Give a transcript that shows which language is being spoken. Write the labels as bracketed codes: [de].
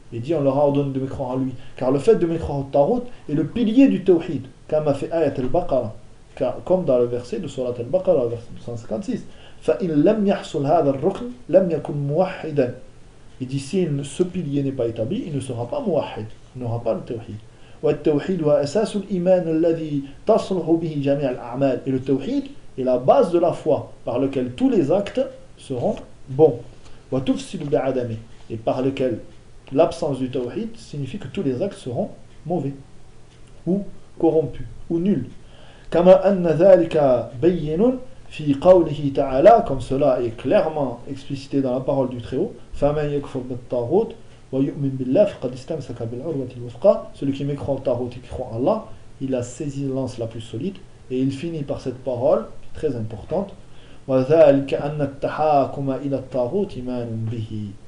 [fr] Et dit, on leur a ordonné de mécroire en lui. Car le fait de mécroire au Tawhid est le pilier du Tawhid. [ar] كَمَا فِي آيَةِ الْبَقَرَةِ. [fr] Comme dans le verset de Surat al-Baqarah, verset 156. [ar] فَإِنْ لَمْ يَحْصُلْ هَذَا الرُّكْنُ لَمْ يَكُنْ مُوَحِّدًا. [fr] Et dit, si ce pilier n'est pas établi, il ne sera pas muwahhid. Il n'aura pas le Tawhid. [ar] والتوحيد هو أساس الإيمان الذي تصلح به جميع الأعمال. [fr] Et le tawhid est la base de la foi par lequel tous les actes seront bons. [ar] وتفسد بعدمه. [fr] Et par lequel l'absence du tawhid signifie que tous les actes seront mauvais ou corrompus ou nuls. [ar] كما أن ذلك بين في قوله تعالى. [fr] Comme cela est clairement explicité dans la parole du Très-Haut. [ar] فمن يكفر بالطاغوت وَيُؤْمِنْ بِاللَّهِ فَقَدْ إِسْتَمْسَكَ بِالْعُرْوَةِ الْوُثْقَى. [fr] Celui qui mécroit au Tarot et qui croit en Allah, il a saisi l'anse la plus solide, et il finit par cette parole, très importante, [ar] وَذَلِكَ أَنَّ التَّحَاكُمَ إِلَى التَّارُوتِ إِمَانٌ بِهِ.